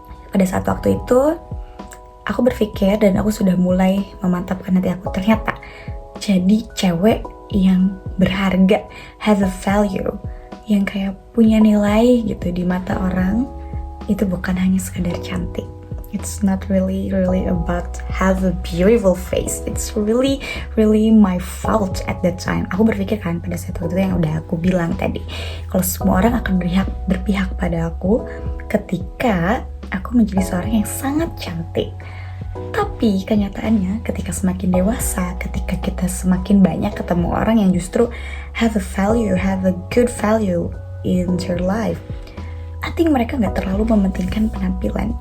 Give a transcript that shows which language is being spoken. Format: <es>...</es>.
<id>Pada saat waktu itu aku berpikir dan aku sudah mulai memantapkan hati aku, ternyata jadi cewek yang berharga,</id> <en>have a value,</en> <id>yang kayak punya nilai gitu di mata orang, itu bukan hanya sekedar cantik.</id> <en>It's not really about have a beautiful face. It's really my fault at that time.</en> <id>Aku berpikir kan pada saat itu yang udah aku bilang tadi, kalau semua orang akan berpihak pada aku ketika aku menjadi seorang yang sangat cantik. Tapi kenyataannya ketika semakin dewasa, ketika kita semakin banyak ketemu orang yang justru</id> <en>have a value, have a good value in their life, I think</en> <id>mereka gak terlalu mementingkan penampilan.</id>